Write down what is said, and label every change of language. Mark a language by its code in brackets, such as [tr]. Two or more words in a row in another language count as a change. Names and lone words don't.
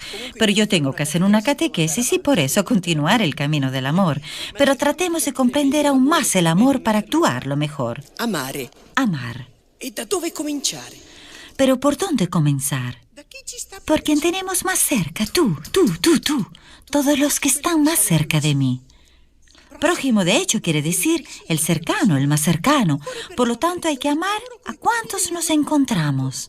[es] Pero yo tengo que hacer una catequesis y por eso continuar el camino del amor. Pero tratemos de comprender aún más el amor para actuarlo mejor. [it] Amare. [es] Amar. [it] E da dove cominciare? [es] Pero ¿por dónde comenzar? Por quien tenemos más cerca, tú. Todos los que están más cerca de mí. Prójimo, de hecho, quiere decir el cercano, el más cercano. Por lo tanto, hay que amar a cuantos nos encontramos.